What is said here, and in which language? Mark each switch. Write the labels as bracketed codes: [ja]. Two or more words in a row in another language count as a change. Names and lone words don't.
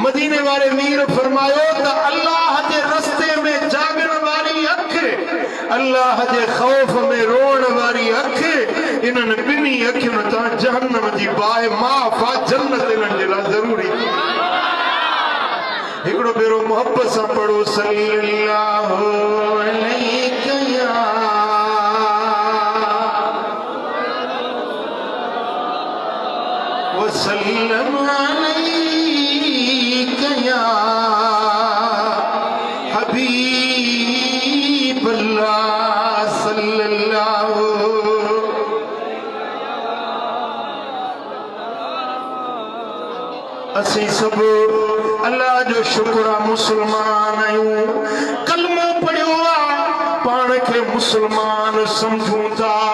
[sd] मदीने वारे मीर फरमायो त अल्लाह जे रस्ते में जाॻण वारी अखि, अल्लाह जे ख़ौफ में रोअण वारी अखि, इन्हनि ॿिन्ही अखियुनि तां जहन्नम जी बाहि माफ़ आहे, जन्नत इन्हनि जे लाइ ज़रूरी। हिकिड़ो भेरो मोहब्बत सां पढ़ो [ar] صلى الله عليه وسلم عليك يا حبيب الله صلى الله. [sd] असीं सब अल्लाह जो शुक्र आहे मुसलमान आहियूं, कलमो पढ़ियो आहे, पाण खे मुसलमान समझूं था।